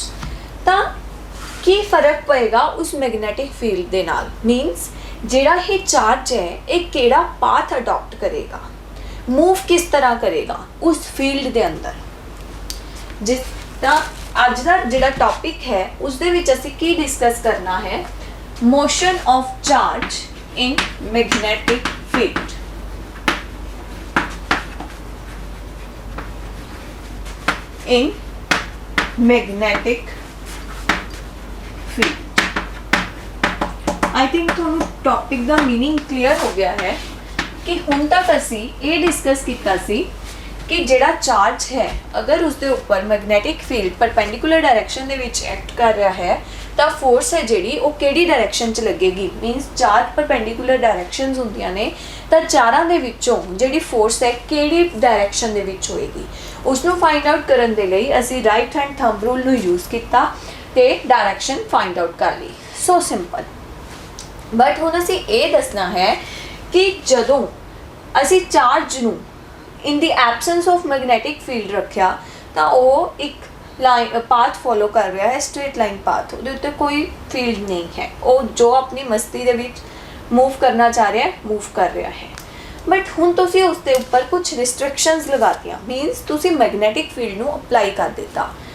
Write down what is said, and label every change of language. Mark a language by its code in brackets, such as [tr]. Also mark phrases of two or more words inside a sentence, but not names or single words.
[pa] ਤਾਂ ਕੀ ਫਰਕ ਪਏਗਾ ਉਸ [en] magnetic field [pa] ਦੇ ਨਾਲ, ਮੀਨਸ ਜਿਹੜਾ ਇਹ ਚਾਰਜ ਹੈ ਇਹ ਕਿਹੜਾ [en] path adapt [pa] ਕਰੇਗਾ, ਮੂਵ ਕਿਸ ਤਰ੍ਹਾਂ ਕਰੇਗਾ ਉਸ ਫੀਲਡ ਦੇ ਅੰਦਰ। ਜਿਸ ਤਾਂ ਅੱਜ ਦਾ ਜਿਹੜਾ ਟੌਪਿਕ ਹੈ ਉਸ ਦੇ ਵਿੱਚ ਅਸੀਂ ਕੀ ਡਿਸਕਸ ਕਰਨਾ ਹੈ, [en] motion of charge in magnetic field. in magnetic field। I think [pa] ਤੁਹਾਨੂੰ ਟੌਪਿਕ ਦਾ ਮੀਨਿੰਗ ਕਲੀਅਰ ਹੋ ਗਿਆ ਹੈ ਕਿ ਹੁਣ ਤੱਕ ਅਸੀਂ ਇਹ ਡਿਸਕਸ ਕੀਤਾ ਸੀ ਕਿ ਜਿਹੜਾ ਚਾਰਜ ਹੈ ਅਗਰ ਉਸਦੇ ਉੱਪਰ [en] magnetic field perpendicular direction [pa] ਦੇ ਵਿੱਚ ਐਕਟ ਕਰ ਰਿਹਾ ਹੈ ਤਾਂ ਫੋਰਸ ਹੈ ਜਿਹੜੀ ਉਹ ਕਿਹੜੀ ਡਾਇਰੈਕਸ਼ਨ 'ਚ ਲੱਗੇਗੀ। ਮੀਨਸ ਚਾਰ [en] perpendicular directions [pa] ਹੁੰਦੀਆਂ ਨੇ ਤਾਂ ਚਾਰਾਂ ਦੇ ਵਿੱਚੋਂ ਜਿਹੜੀ ਫੋਰਸ ਹੈ ਕਿਹੜੀ ਡਾਇਰੈਕਸ਼ਨ ਦੇ ਵਿੱਚ ਹੋਏਗੀ, ਉਸ ਨੂੰ [en] find out [pa] ਕਰਨ ਦੇ ਲਈ ਅਸੀਂ [en] right hand thumb rule [pa] ਨੂੰ ਯੂਜ਼ ਕੀਤਾ ਤੇ [en] direction find out [pa] ਕਰ ਲਈ। [en] so simple. [pa] ਬਟ ਹੁਣ ਅਸੀਂ ਇਹ ਦੱਸਣਾ ਹੈ ਕਿ ਜਦੋਂ ਅਸੀਂ ਚਾਰਜ ਨੂੰ [en] in the absence of magnetic field [pa] ਰੱਖਿਆ ਤਾਂ ਉਹ ਇੱਕ [en] line path [pa] ਫੋਲੋ ਕਰ ਰਿਹਾ ਹੈ, [en] straight line path, [pa] ਉਹਦੇ ਉੱਤੇ ਕੋਈ ਫੀਲਡ ਨਹੀਂ ਹੈ, ਉਹ ਜੋ ਆਪਣੀ ਮਸਤੀ ਦੇ ਵਿੱਚ ਮੂਵ ਕਰਨਾ ਚਾਹ ਰਿਹਾ ਹੈ ਮੂਵ ਕਰ ਰਿਹਾ ਹੈ। ਬਟ ਹੁਣ ਤੁਸੀਂ ਉਸ ਦੇ ਉੱਪਰ ਕੁਝ ਰਿਸਟ੍ਰਿਕਸ਼ਨਸ ਲਗਾਤੀਆਂ, ਮੀਨਸ ਤੁਸੀਂ [en] magnetic field [pa] ਨੂੰ ਅਪਲਾਈ ਕਰ ਦਿੱਤਾ।